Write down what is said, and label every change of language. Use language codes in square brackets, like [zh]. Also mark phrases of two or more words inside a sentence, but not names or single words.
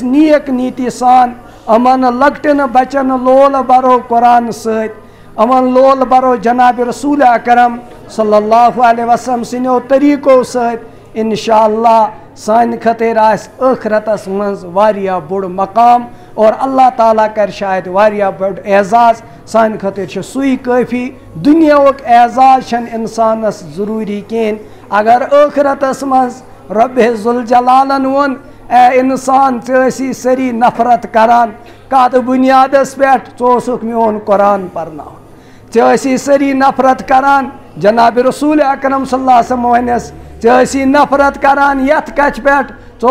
[ks] نیک نیتی سان یِمن لۄکٹٮ۪ن بچن لول برو قرآن سۭتۍ یِمن لول برو جناب رسول اکرم [ar] صلی اللہ علیہ وسلم [ks] سٕنٛدیو طریٖقو سۭتۍ انشاءاللہ سانہِ خٲطرٕ آسہِ ٲخرتس منٛز واریاہ بوٚڑ مقام اور اللہ تعالیٰ کرِ شاید واریاہ بوٚڑ اعزاز سانہِ خٲطرٕ چھُ سُے کٲفی دُنیاہُک اعزاز چھنہٕ انسانس ضروٗری کِہیٖنۍ اگر ٲخرتس منٛز رۄبِ ذوالجلالن ووٚن اے انسان ژےٚ ٲسی سٲری نفرت کران کتھ بُنیادس پٮ۪ٹھ ژٕ اوسُکھ میون قرآن پرناوان ژےٚ ٲسی سٲری نفرت کران جناب رسول اکرم [ar] صلی اللہ علیہ وسلم [ks] ووٚنٮ۪س ژےٚ ٲسی نفرت کران یتھ کتھِ پٮ۪ٹھ ژٕ